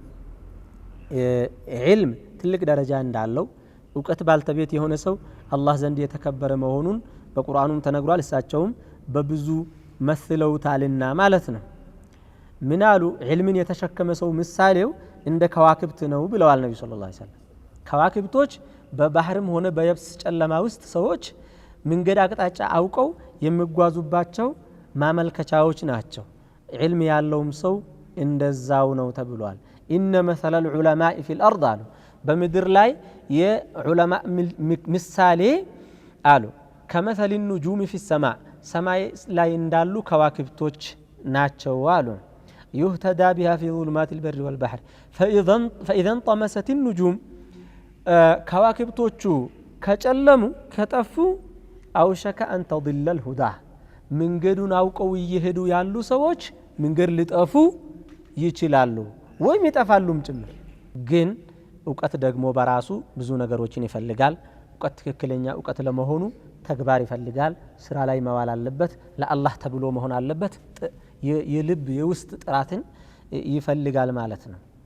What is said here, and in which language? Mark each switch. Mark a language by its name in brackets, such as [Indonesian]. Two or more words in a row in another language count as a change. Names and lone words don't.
[Amharic] ዒልም ትልቅ ደረጃ እንዳለው ዕውቀት ባልተቤት የሆነ ሰው አላህ ዘንድ የተከበረ መሆኑን በቁርአኑም ተነግሯል እሳቸውም በብዙ መስለውታልና ማለት ነው ምናሉ ዒልምን የተሸከመ ሰው ምሳሌው እንደ ከዋክብት ነው ብለዋል ነብዩ [Arabic] صلى الله عليه [Amharic] ወሰለም ከዋክብቶች በባህርም ሆነ በየብስ ጨለማ ውስጥ ሰዎች መንገድ አቅጣጫ አውቀው የሚጓዙባቸው ማመልከቻዎች ናቸው ዒልም ያለውም ሰው እንደዛው ነው ተብሏል [Arabic] إن مثل العلماء في الارض [Amharic] አሉ በምድር ላይ የዑለማ ምሳሌ አሉ [Arabic] كمثل النجوم في السماء [Amharic] ሰማይ ላይ እንዳሉ ከዋክብቶች ናቸው አሉ [Arabic] يهتدى بها في ظلمات البر والبحر فاذا انطمست النجوم [Amharic] ከዋክብቶቹ ከጨለሙ ከጠፉ [Arabic] አውሸከ أن تضل الهدى [Amharic] መንገዱን አውቀው ይሄዱ ያሉ ሰዎች መንገድ ሊጠፉ ይችላሉ ወይም ይጠፋሉም ጭምር ግን ዕውቀት ደግሞ በራሱ ብዙ ነገሮችን ይፈልጋል ዕውቀት ትክክለኛ ዕውቀት ለመሆኑ ተግባር ይፈልጋል ስራ ላይ መዋል አለበት ለአላህ ተብሎ መሆን አለበት የልብ የውስጥ ጥራትን ይፈልጋል ማለት ነው